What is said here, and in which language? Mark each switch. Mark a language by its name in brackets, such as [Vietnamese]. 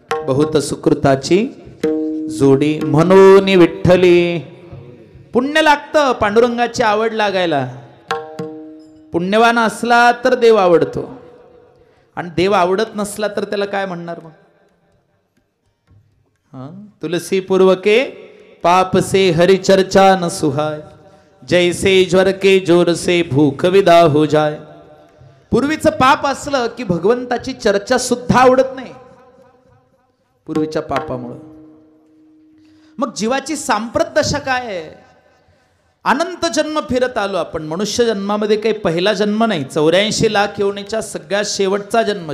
[Marathi] बहुत सुकृताची जोडी म्हणून विठ्ठली. पुण्य लागतं पांडुरंगाची आवड लागायला. पुण्यवान असला तर देव आवडतो आणि देव आवडत नसला तर त्याला काय म्हणणार मग? [Hindi] तुलसी पूर्वके पाप से हरि चर्चा न सुहाय, जैसे ज्वर के जोर से भूख विदा हो जाय. [Marathi] पूर्वीचं पाप असलं की भगवंताची चर्चा सुद्धा आवडत नाही पूर्वीच्या पापामुळं. मग जीवाची सांप्रत दशा काय आहे? अनंत जन्म फिरत आलो आपण. मनुष्य जन्मामध्ये काही पहिला जन्म नाही. 84 लाख योनीच्या सगळ्यात शेवटचा जन्म.